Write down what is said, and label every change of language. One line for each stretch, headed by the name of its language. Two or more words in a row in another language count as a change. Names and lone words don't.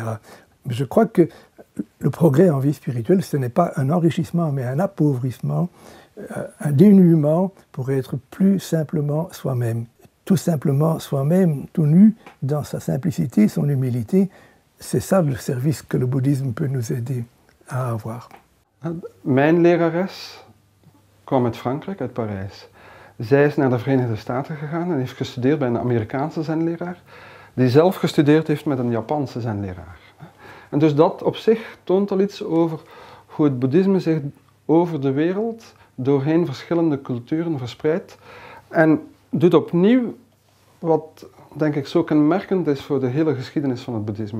French: Mais je crois que le progrès en vie spirituelle, ce n'est pas un enrichissement, mais un appauvrissement, un dénuement pour être plus simplement soi-même. Tout simplement soi-même, tout nu, dans sa simplicité, son humilité, c'est ça le service que le bouddhisme peut nous aider à avoir.
Dutch: Mijn lerares kwam uit Frankrijk, uit Parijs. Zij is naar de Verenigde Staten gegaan en heeft gestudeerd bij een Amerikaanse zenleraar, die zelf gestudeerd heeft met een Japanse zenleraar. En dus dat op zich toont al iets over hoe het boeddhisme zich over de wereld doorheen verschillende culturen verspreidt en doet opnieuw wat, denk ik, zo kenmerkend is voor de hele geschiedenis van het boeddhisme.